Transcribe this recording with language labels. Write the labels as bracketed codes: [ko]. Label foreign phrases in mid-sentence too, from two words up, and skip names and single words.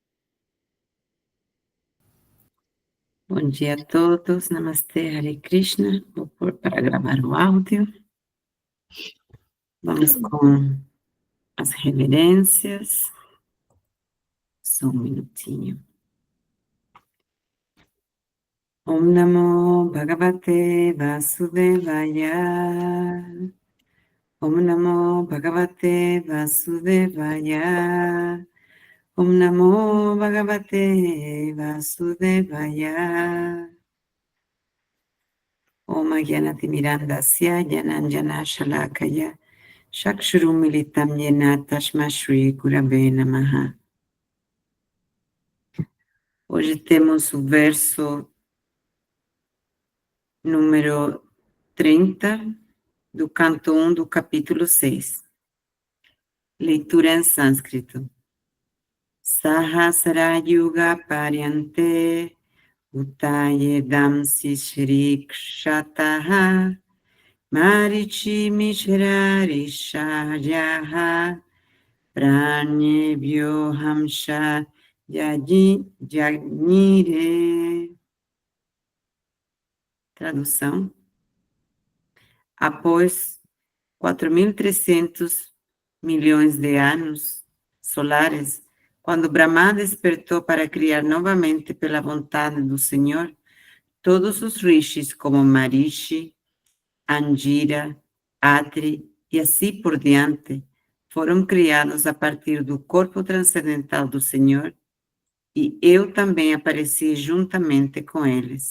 [pt] Bom dia a todos, Namastê, Hare Krishna. Vou pôr para gravar o áudio. Vamos com as reverências. Só um minutinho. [sa] Om Namo Bhagavate Vasudevaya. Om Namo Bhagavate Vasudevaya. Om Namo Bhagavate Vasudevaya. Om Gyanatimirandasya Gyananjana Shalakaya Chakshurumilitam Yena Tashma Shri Gurave Namaha. [pt] Hoje temos o verso número 30 do canto 1 do capítulo 6. Leitura em sânscrito. [sa] Sahasra Yuga Paryante Utayedam Sishrikshataha Marichi Mishrari Shajaha Pranebhyo Hamsha Yagnire. [pt] Tradução. Após 4.300 milhões de anos solares, quando Brahma despertou para criar novamente pela vontade do Senhor, todos os rishis como Marishi, Angira, Atri e assim por diante, foram criados a partir do corpo transcendental do Senhor, e eu também apareci juntamente com eles.